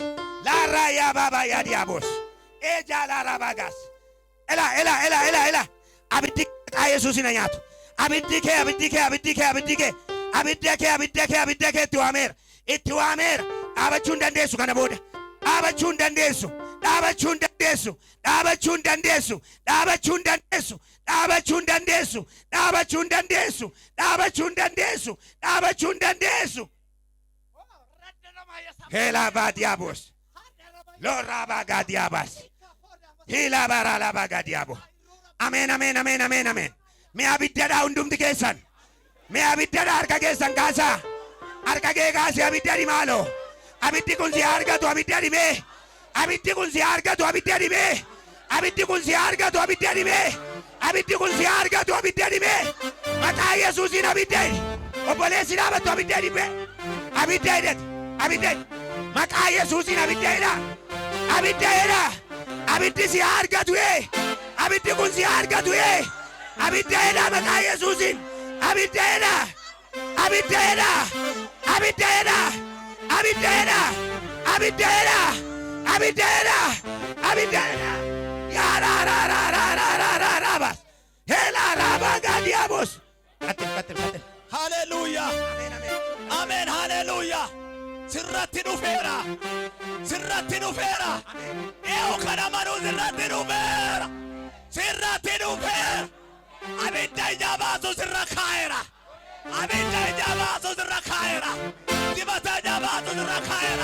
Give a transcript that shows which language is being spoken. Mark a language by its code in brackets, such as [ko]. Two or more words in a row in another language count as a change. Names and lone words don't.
[om] Laaraa yaa baabaa yaa diyaabos. Ejaa laaraa baagaas. Ela. abiddi maqaa Yesuusin nyaatu abiddi kee itti waameera dhaabachuu hin dandeessu kana booda dhaabachuu hin dandeessu Hela badiabos Lora bagadiabas Hila barala bagadiabo Amen. Me abidda hundumti keessan me abidda harka keessan kaasa harka kee kaasi abidda malo abiddi kun si argatu abidda me abiddi kun si argatu abidda me abiddi kun si argatu abidda me abiddi kun si argatu abidda me maqaa Yesuusin abidda obboleessi dhaabatu abidda me abidda maqaa Yesuusin abidda abiddi si argatu abiddi kun si argatu abidda maqaa Yesuusin abidda ya ra hela raba gadiabos katil Hallelujah. Amen. Hallelujah. Sirratti dhufeera. Eo kana manu sirratti dhufeera. Abidda ijaabaatu sirra kaa'eera. Dibata ijaabaatu sirra kaa'eera.